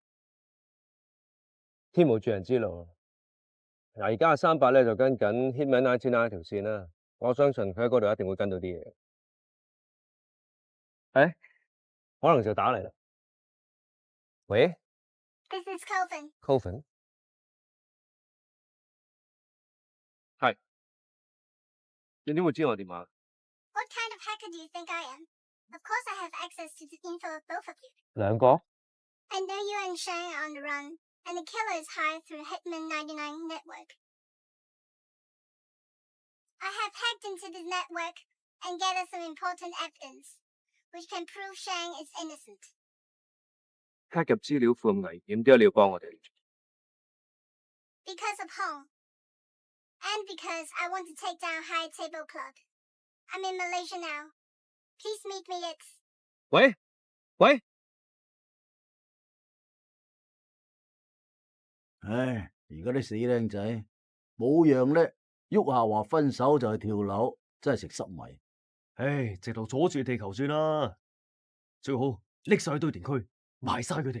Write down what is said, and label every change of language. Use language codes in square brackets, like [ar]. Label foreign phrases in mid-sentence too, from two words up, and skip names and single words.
[yue] 天無絕人之路。嗱，而家阿300咧就跟緊 Hitman 99條線啦，我相信佢喺嗰度一定會跟到啲嘢。可能就打嚟啦。喂 [en] This is Coven. ，Coven， [yue] 係。你點會知我電話？ [en] What kind of hacker do you think I am? Of course I have access to the info of both of you. [yue] 兩個？ [en] I know you and Shang are on the run, and the killer is hired through Hitman 99 network. I have hacked into this network and gathered some important evidence, which can prove Shang is innocent. [yue] hack 入資料庫咁危險，點解你要幫我哋？ [en] Because of home. And because I want to take down High Table Club. I'm in Malaysia now. Please meet me at... [yue] 喂喂，唉，而家啲死僆仔冇樣叻，喐下話分手就去跳樓，真係食濕米。唉，直頭阻住地球算啦，最好拎晒去堆填區，埋晒佢哋。